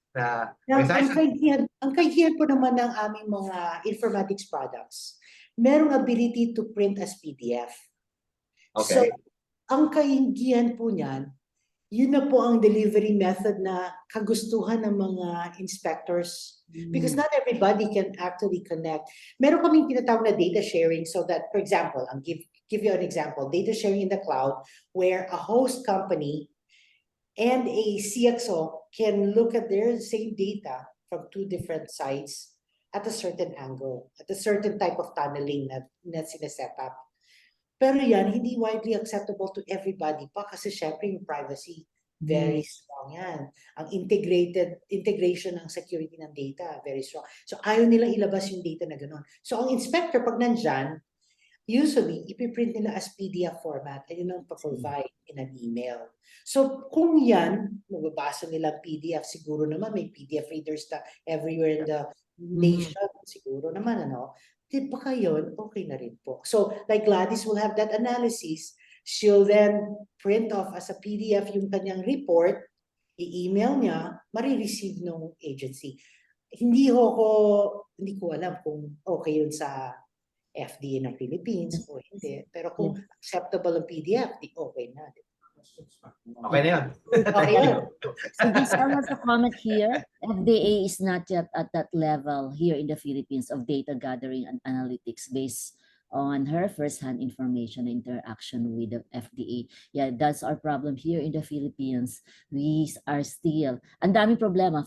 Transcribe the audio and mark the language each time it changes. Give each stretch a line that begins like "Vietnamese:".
Filipino: Ang kahihiyan po naman ng aming mga informatics products,
English: merong ability to print as PDF. So, Okay.
Filipino: ang kaingihan po niyan, yun na po ang delivery method na kagustuhan ng mga inspectors.
English: Because not everybody can actually connect.
Filipino: Meron kaming tinatawag na
English: data sharing so that, for example, I'll give you an example, data sharing in the cloud where a host company and a CXO can look at their same data from two different sites at a certain angle, at a certain type of tunneling
Filipino: na sineset up. Pero yan, hindi
English: widely acceptable to everybody
Filipino: pa kasi syempre yung privacy, very strong yan. Ang integration ng security ng data, very strong. So ayaw nilang ilabas yung data na gano'n. So ang inspector, pag nandyan, usually, ipiprint nila as PDF format and yun ang pa-provide
English: in an email.
Filipino: So kung yan, mababasa nila PDF, siguro naman may PDF readers na everywhere in the nation, siguro naman, ano, di ba kayo, okay na rin po.
English: So, like Gladys will have that analysis, she'll then print off as a PDF
Filipino: yung kanyang report, i-email niya, marireceive ng agency. Hindi ko alam kung okay yun sa FDA ng Philippines o hindi. Pero kung acceptable ang PDF, di okay na. Okay na yun. Okay yun.
English: So this has a comment here. FDA is not yet at that level here in the Philippines of data gathering and analytics based on her first-hand information and interaction with the FDA. Yeah, that's our problem here in the Philippines. We are still,
Filipino: ang daming problema.